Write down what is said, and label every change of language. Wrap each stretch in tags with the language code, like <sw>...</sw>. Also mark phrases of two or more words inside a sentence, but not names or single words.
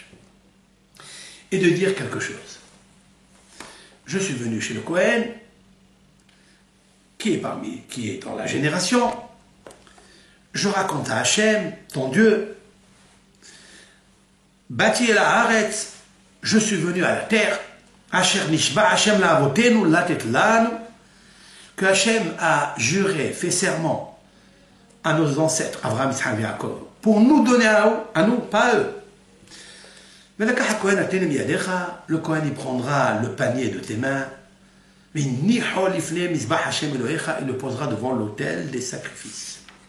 <fr>Et de dire quelque chose. Je suis venu chez le Kohen, qui est dans la génération. Je raconte à Hachem, ton Dieu,</fr> <he>באתי אל הארץ,</he> <fr>je suis venu à la terre,</fr> <he>אשר נשבע השם לאבותינו לתת לנו,</he> <fr>que Hachem a juré, fait serment à nos ancêtres, Abraham, Yitzhak et Yaakov, pour nous donner à nous, pas à eux, Le Kohen il prendra le panier de tes mains, il le posera devant l'autel des sacrifices.</fr>